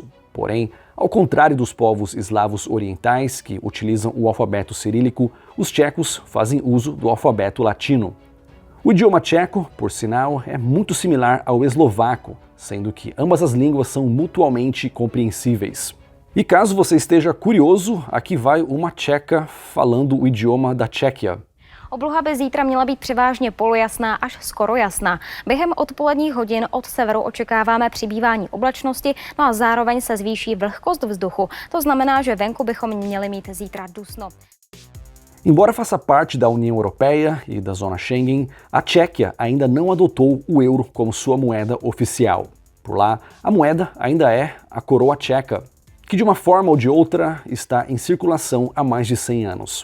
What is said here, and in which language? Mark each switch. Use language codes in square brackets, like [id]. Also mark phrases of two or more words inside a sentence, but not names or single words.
[pt] Porém, ao contrário dos povos eslavos orientais que utilizam o alfabeto cirílico, os tchecos fazem uso do alfabeto latino. O idioma tcheco, por sinal, é muito similar ao eslovaco, sendo que ambas as línguas são mutuamente compreensíveis. E caso você esteja curioso, aqui vai uma tcheca falando o idioma da Tchequia. [cs] Obloha by zítra měla být převážně polojasná až skoro jasná. Během odpoledních hodin od severu očekáváme přibývání oblačnosti, no a zároveň se zvýší vlhkost vzduchu. To znamená, že venku bychom měli mít zítra dusno. [pt] Embora faça parte da União Europeia e da Zona Schengen, a Tchequia ainda não adotou o euro como sua moeda oficial. Por lá, a moeda ainda é a coroa tcheca, que de uma forma ou de outra está em circulação há mais de 100 anos.